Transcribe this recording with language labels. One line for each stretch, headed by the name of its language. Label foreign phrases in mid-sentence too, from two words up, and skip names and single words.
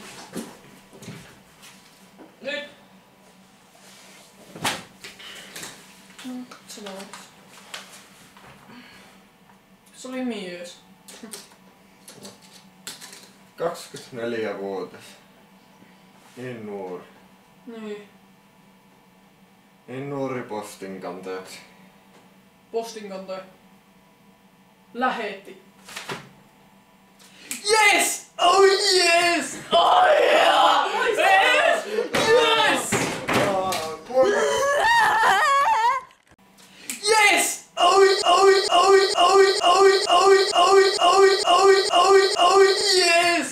Finnish: Nyt. Se oli mies. 24-vuotias. Niin nuori. Niin. Niin nuori postinkantajaksi. Postinkantaja. Lähetti.
English: Yes! Oh yes! Oh yeah! Yes! Yes! Yes! Oh oh oh oh oh oh oh oh oh oh yes!